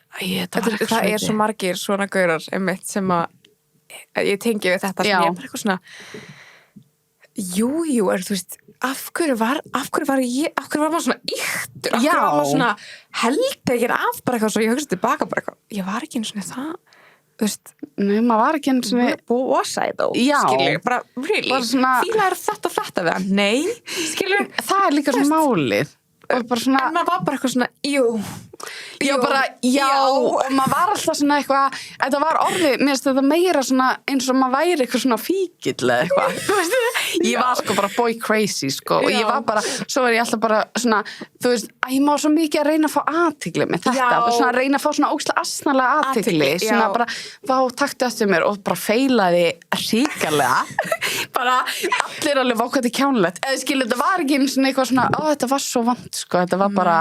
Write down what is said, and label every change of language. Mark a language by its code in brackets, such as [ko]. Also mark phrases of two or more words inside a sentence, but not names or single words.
[is] það er svo margir svona gaurar einmitt sem að ég tengi við þetta sem ég er bara eitthvað svona jú, þú veist, af hverju var maður svona yktur, af hverju var maður svona held ekki af bara eitthvað svo ég hugsa tilbaka bara eitthvað, ég var ekki eins og það, þú veist, nei, maður var ekki eins og [en] was I though, [is] skilur, bara really, fílar þetta við hann, nei, skilur, það er líka svona málið og bara svona, en maður var bara eitthvað svona, jú, og maður var alltaf svona eitthvað, þetta var orðið, mér finnst þetta meira svona eins og maður væri eitthvað svona fíkill eða eitthvað, þú veist, ég var sko bara [en] boy crazy [is] sko og ég var bara, svo var ég alltaf bara svona, þú veist, að ég má svo mikið að reyna að fá athygli með þetta, svona að reyna að fá svona ógeðslega asnalega athygli, svona bara taktu eftir mér og bara feilaði hrikalega bara allir alveg vákvæði kjánlegt eða skil, þetta var ekki eins og eitthvað svona þetta var svo vant sko, þetta var bara